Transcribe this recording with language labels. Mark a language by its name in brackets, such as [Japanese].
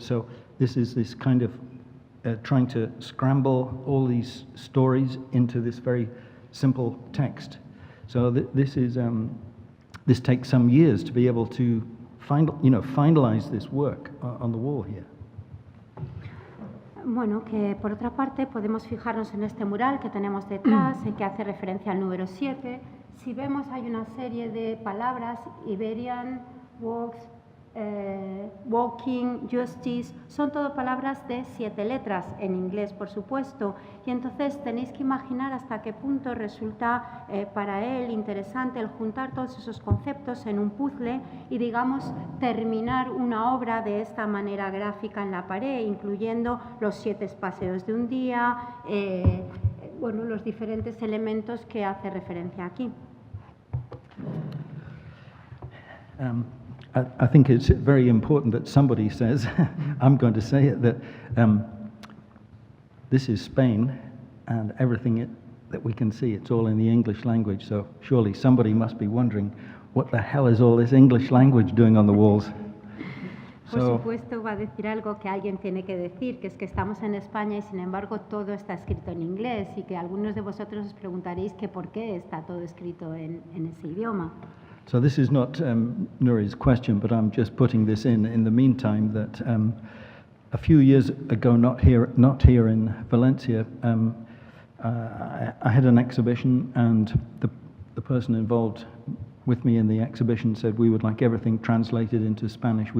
[English] So this is this kind of trying to scramble all these stories into this very simple text. So this takes some years to be able to finalize this work on the wall here. [Spanish] Bueno, que por otra parte podemos fijarnos en este mural que tenemos detrás, en que hace referencia al número 7. Si vemos, hay una serie de palabras: Iberian, walks, walking, justice, son todo palabras de 7 letras, en inglés por supuesto, y entonces tenéis que imaginar hasta qué punto resulta para él interesante el juntar todos esos conceptos en un puzzle y, digamos, terminar una obra de esta manera gráfica en la pared, incluyendo los 7 paseos de un día, bueno, los diferentes elementos que hace referencia aquí. [English] I think it's very important that somebody says, I'm going to say it, that this is Spain, and everything that we can see, it's all in the English language, so surely somebody must be wondering, what the hell is all this English language doing on the walls? [Spanish] Por supuesto va a decir algo que alguien tiene que decir, que es que estamos en España y sin embargo todo está escrito en inglés, y que algunos de vosotros os preguntaréis que por qué está todo escrito en ese idioma. [English] So this is not Nuri's question, but I'm just putting this in the meantime, that a few years ago, not here in Valencia, I had an exhibition, and the person involved with me in the exhibition said, we would like everything translated into Spanish.